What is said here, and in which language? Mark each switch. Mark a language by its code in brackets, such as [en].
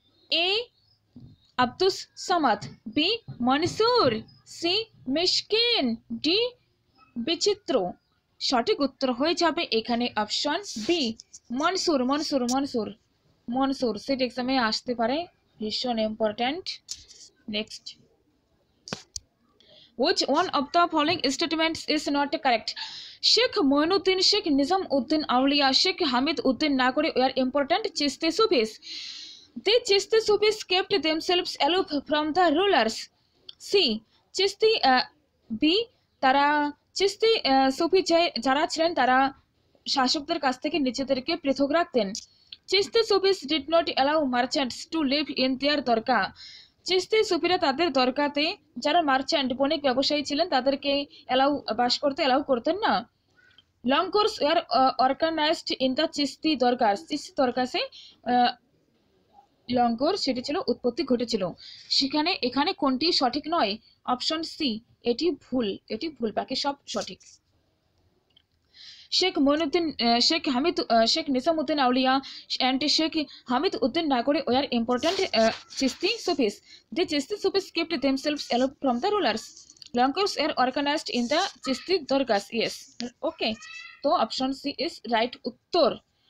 [bn] এ Abdus Samad, B Mansur, C মিশকিন, D বিচিত্র। সঠিক উত্তর হয়ে যাবে এখানে option B, Mansur, Mansur, Mansur, Mansur. Set এক্সামে আসতে পারে, ভীষণ important. [en] Next, which one of the following statements is not correct? Sheikh Moinuddin, Sheikh Nizamuddin Auliya, Sheikh Hamiduddin Nagori were important Chishti Sufis. The Chishti Sufis kept themselves aloof from the rulers. C. Chishti, B. [bn] তারা চিস্তি সুফি যারা ছিলেন তারা শাসকদের কাছ থেকে নিজেদেরকে পৃথক রাখতেন। [en] Chishti Sufis did not allow merchants to live in their dargah. [bn] চিস্তি সুফিরা তাদের দরগাতে যারা মার্চেন্ট বণিক ব্যবসায়ী ছিলেন তাদেরকে বাস করতে এলাউ করতেন না। [en] langars were organised in the Chishti dargahs, [bn] Chishti দরগাসে লঙ্গর সেটি ছিল উৎপত্তি ঘটেছিল। সেখানে এখানে কোনটি সঠিক নয়? অপশন সি, এটি ভুল, এটি ভুল, বাকি সব সঠিক। [en] Sheikh Moinuddin, Sheikh Nizamuddin Auliya and Sheikh Hamiduddin Nagori were important Chishti Sufis. The Chishti Sufis kept themselves aloof from the rulers. Longers were organized in the Chishti Dargas. Yes, okay. So option C is right uttor.